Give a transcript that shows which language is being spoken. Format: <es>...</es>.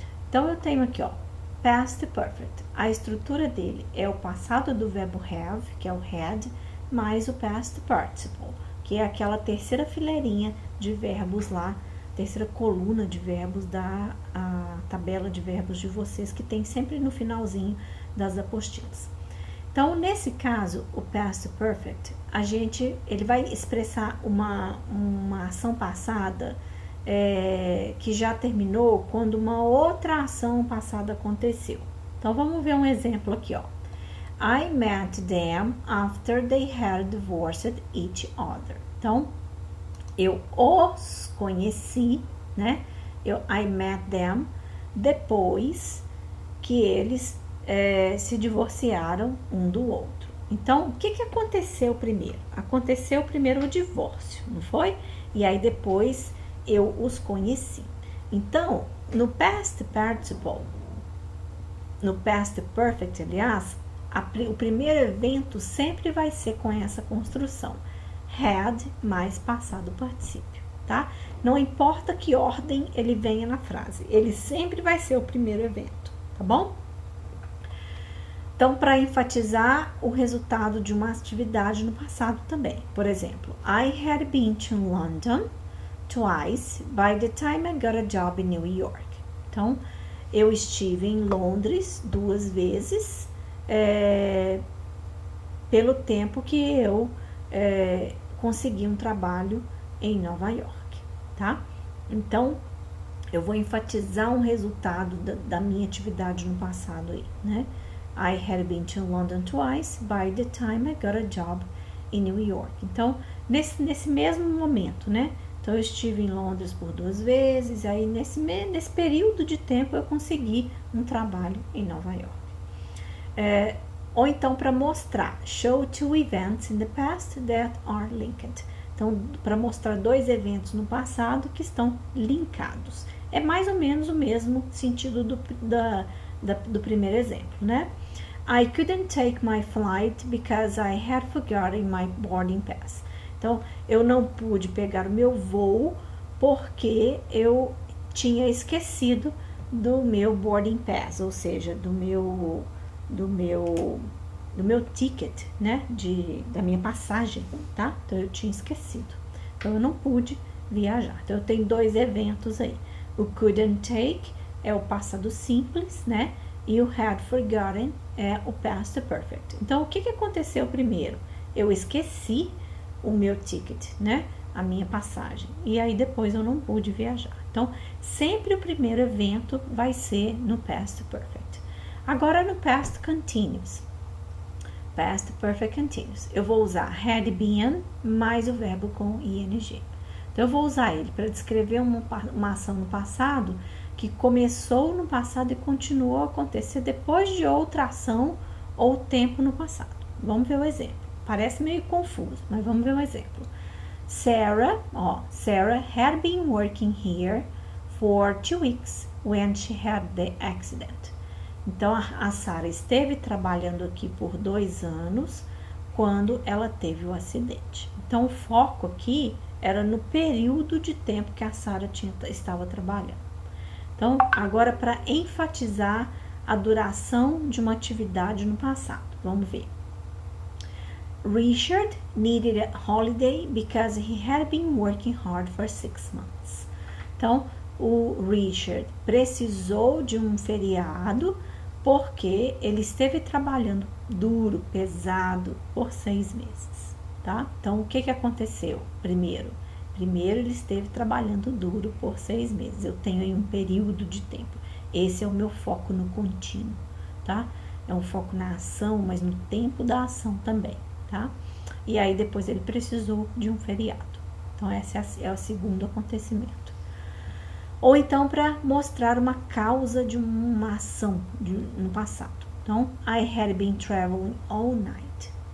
<pt>Então, eu tenho aqui, ó, Past Perfect. A estrutura dele é o passado do verbo have, que é o had, mais o past participle, que é aquela terceira fileirinha de verbos lá, terceira coluna de verbos da tabela de verbos de vocês, que tem sempre no finalzinho das apostilas. Então, nesse caso, o past perfect, ele vai expressar uma ação passada que já terminou quando uma outra ação passada aconteceu. Então, vamos ver um exemplo aqui, ó.</pt> <en>I met them after they had divorced each other.</en> <pt>Então, eu os conheci, né?</pt> <en>I met them</en> <pt>depois que eles se divorciaram um do outro. Então, o que aconteceu primeiro? Aconteceu primeiro o divórcio, não foi? E aí depois eu os conheci. Então, no past participle, no past perfect, aliás, o primeiro evento sempre vai ser com essa construção. Had mais passado particípio, tá? Não importa que ordem ele venha na frase, ele sempre vai ser o primeiro evento, tá bom? Então, para enfatizar o resultado de uma atividade no passado também.</pt> <en>Por exemplo, I had been to London twice by the time I got a job in New York.</en> <pt>Então, eu estive em Londres 2 vezes pelo tempo que eu consegui um trabalho em Nova York, tá? Então, eu vou enfatizar um resultado da minha atividade no passado aí, né?</pt> <en>I had been to London twice by the time I got a job in New York.</en> <pt>Então, nesse mesmo momento, né? Então, eu estive em Londres por 2 vezes, aí nesse período de tempo eu consegui um trabalho em Nova York. Ou então, para mostrar,</pt> <en>show 2 events in the past that are linked.</en> <pt>Então, para mostrar 2 eventos no passado que estão linkados. É mais ou menos o mesmo sentido do primeiro exemplo, né?</pt> <en>I couldn't take my flight because I had forgotten my boarding pass.</en> <pt>Então, eu não pude pegar o meu voo porque eu tinha esquecido do meu boarding pass, ou seja, do meu ticket, né, da minha passagem, tá? Então, eu tinha esquecido. Então, eu não pude viajar. Então, eu tenho 2 eventos aí. O couldn't take é o passado simples, né? E o had forgotten é o past perfect. Então, o que aconteceu primeiro? Eu esqueci o meu ticket, né? A minha passagem. E aí, depois eu não pude viajar. Então, sempre o primeiro evento vai ser no past perfect. Agora, no past continuous. Past perfect continuous. Eu vou usar had been mais o verbo com ing. Então, eu vou usar ele para descrever uma ação no passado que começou no passado e continuou a acontecer depois de outra ação ou tempo no passado. Vamos ver o exemplo. Parece meio confuso, mas vamos ver um exemplo.</pt> <en>Sarah had been working here for 2 weeks when she had the accident.</en> <pt>Então, a Sarah esteve trabalhando aqui por 2 anos quando ela teve o acidente. Então, o foco aqui era no período de tempo que a Sarah estava trabalhando. Então, agora para enfatizar a duração de uma atividade no passado, vamos ver.</pt> <en>Richard needed a holiday because he had been working hard for 6 months.</en> <pt>Então, o Richard precisou de um feriado porque ele esteve trabalhando duro, pesado, por 6 meses, tá? Então, o que aconteceu? Primeiro ele esteve trabalhando duro por 6 meses. Eu tenho aí um período de tempo. Esse é o meu foco no contínuo, tá? É um foco na ação, mas no tempo da ação também, tá? E aí, depois ele precisou de um feriado. Então, esse é o segundo acontecimento. Ou então, para mostrar uma causa de uma ação no passado.</pt> <en>Então, I had been traveling all night.</en>